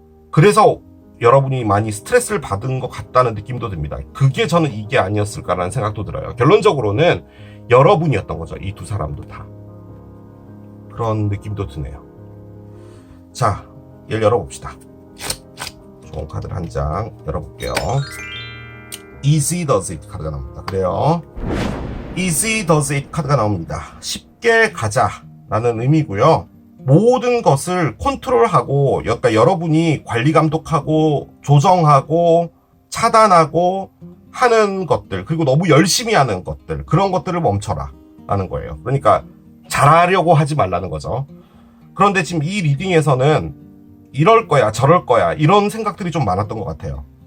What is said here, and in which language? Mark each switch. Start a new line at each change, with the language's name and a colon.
Korean: 그래서 여러분이 많이 스트레스를 받은 것 같다는 느낌도 듭니다. 그게 저는 이게 아니었을까라는 생각도 들어요. 결론적으로는 여러분이었던 거죠. 이 2사람도 다. 그런 느낌도 드네요. 자, 얘를 열어봅시다. 좋은 카드를 한 장 열어볼게요.
English: Easy does it
Korean: 카드가 나옵니다. 그래요.
English: Easy does it
Korean: 카드가 나옵니다. 쉽게 가자 라는 의미고요. 모든 것을 컨트롤하고, 그러니까 여러분이 관리 감독하고 조정하고 차단하고 하는 것들, 그리고 너무 열심히 하는 것들, 그런 것들을 멈춰라 라는 거예요. 그러니까 잘하려고 하지 말라는 거죠. 그런데 지금 이 리딩에서는 이럴 거야 저럴 거야 이런 생각들이 좀 많았던 것 같아요.